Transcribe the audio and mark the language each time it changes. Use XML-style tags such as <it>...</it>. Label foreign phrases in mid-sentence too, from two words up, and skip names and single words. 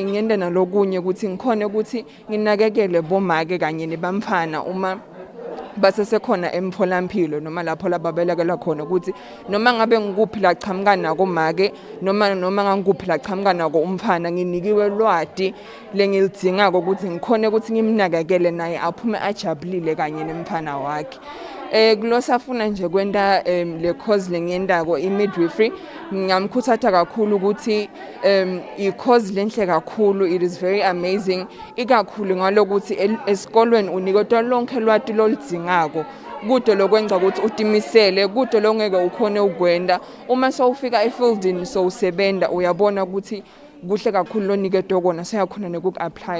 <ss>ngiyende nalokunye ukuthi ngikhona ukuthi nginakekele bomake kanye nebamfana uma basesekhona emtholampilo noma lapho lababelekela khona ukuthi noma ngabe ngikuphi la chamuka nako make noma ngangikuphi la chamuka nako umfana nginikiwe lwati lengilidingako ukuthi ngikhona ukuthi ngimnakekele naye aphume ajabulile kanye nemfana wakhe. Kulosafuna nje kwenta le course lengiyendako imidwifery ngamkhuthatha kakhulu ukuthi i-course lenhle kakhulu,</ss> <en>it is very amazing</en> <ss>ikakhulu ngalokuthi esikolweni uniketwa lonke lwati lolidingako kude lokwenza ukuthi utimisele kude longeke ukhone ukwenda uma sowufika efieldini sowusebenta uyabona ukuthi kuhle kakhulu loniketwa kona seyakhona nokuapply.</ss>